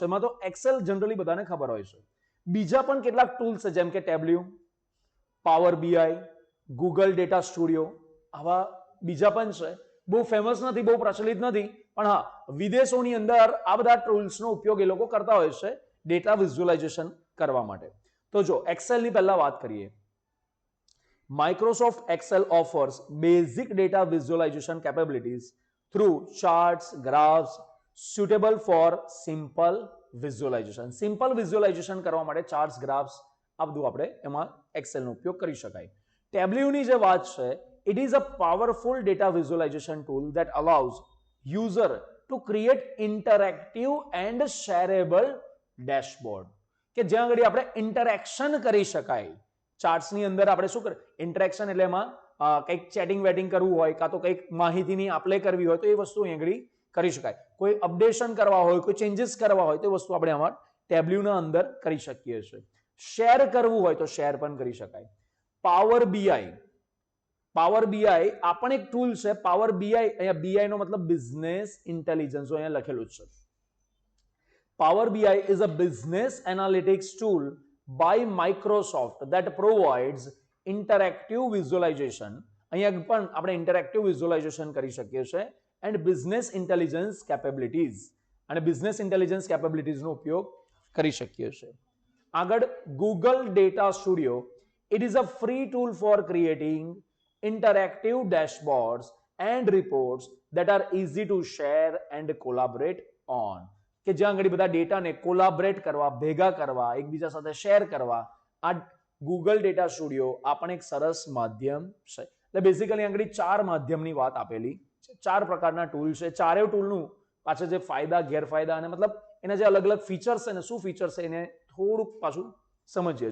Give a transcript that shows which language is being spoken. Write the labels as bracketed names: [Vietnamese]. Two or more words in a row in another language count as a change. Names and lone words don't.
[Gujarati] એમાં તો એક્સેલ જનરલી બધાને ખબર હોય છે. બીજા પણ કેટલાક ટૂલ્સ છે જેમ કે ટેબ્લ્યુ, પાવર બીઆઈ, ગૂગલ ડેટા સ્ટુડિયો, આવા બીજા પણ છે. બહુ ફેમસ નથી, બહુ પ્રચલિત નથી, પણ હા વિદેશોની અંદર આ બધા ટૂલ્સનો ઉપયોગ એ લોકો કરતા હોય છે [English] data visualization [Gujarati] કરવા માટે. તો જો એક્સેલની પહેલા વાત કરીએ. [English] Microsoft Excel offers basic data visualization capabilities through charts, graphs suitable for simple visualization. Simple visualization [Gujarati] કરવા માટે [English] charts, graphs [Gujarati] આ બધું આપણે એમાં Excel નો ઉપયોગ કરી શકાય. Tableau ની જે વાત છે, [English] it is a powerful data visualization tool that allows user to create interactive and shareable dashboard. [Gujarati] કે જ્યાં આગળ આપણે ઇન્ટરેક્શન કરી શકાય. ચાર્ટ્સની અંદર આપણે શું કરીએ, ઇન્ટરેક્શન એટલે એમાં કંઈક ચેટિંગ વેટિંગ કરવું હોય કાં તો કંઈક માહિતીની આપલે કરવી હોય તો એ વસ્તુ અહીં આગળ કરી શકાય. કોઈ અપડેશન કરવા હોય, કોઈ ચેન્જીસ કરવા હોય તો એ વસ્તુ આપણે આમાં ટેબ્લ્યુના અંદર કરી શકીએ છીએ. શેર કરવું હોય તો શેર પણ કરી શકાય. પાવર બીઆઈ, પાવર બીઆઈ આ પણ એક ટૂલ છે. પાવર બીઆઈ, અહીંયા બીઆઈ નો મતલબ [English] business intelligence [Gujarati] અહીંયા લખેલું છે. [English] Power BI is a business analytics tool by Microsoft that provides interactive visualization. [Gujarati] અહીંયા પણ આપણે [English] interactive visualization [Gujarati] કરી શકીએ છીએ [English] and business intelligence capabilities. [Gujarati] અને [English] business intelligence capabilities [Gujarati] નો ઉપયોગ કરી શકીએ છીએ. આગળ Google Data Studio. [English] It is a free tool for creating interactive dashboards and reports that are easy to share and collaborate on. [Gujarati] કે જ્યાં આગળ બધા ડેટાને કોલાબરેટ કરવા, ભેગા કરવા, એકબીજા સાથે શેર કરવા, આ ગૂગલ ડેટા સ્ટુડિયો આ પણ એક સરસ માધ્યમ છે. એટલે બેઝિકલી આગળ 4 માધ્યમની વાત આપેલી છે. 4 પ્રકારના ટૂલ છે. ચારેય ટૂલનું પાછળ જે ફાયદા ગેરફાયદા અને મતલબ એના જે અલગ અલગ ફીચર્સ છે ને શું ફીચર્સ છે એને થોડુંક પાછું સમજીએ.